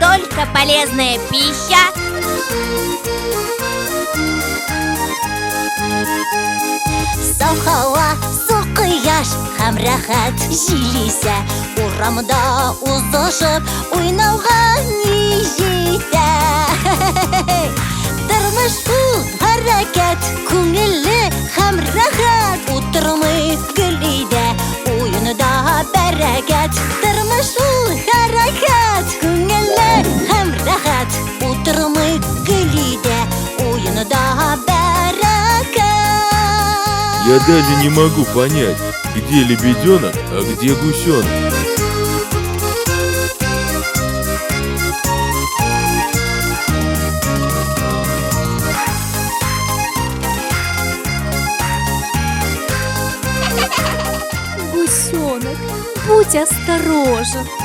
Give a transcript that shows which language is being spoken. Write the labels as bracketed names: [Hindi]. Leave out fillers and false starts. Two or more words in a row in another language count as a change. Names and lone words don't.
[Russian] только полезная пища. [Tatar] Сау һава, су кояш һәм рәхәт җилисә, урамда узышып уйнауга ни җитә. Тормыш ул хәрәкәт, күңелле һәм рәхәт. Утырмый гөл өйдә, уенда бәрәкәт. Тормыш ул хәрәкәт, күңелле һәм рәхәт. Утырмый гөл өйдә, уенда бәрәкәт. [Russian] Я даже не могу понять, где лебеденок, а где гусенок. Гусенок, будь осторожен.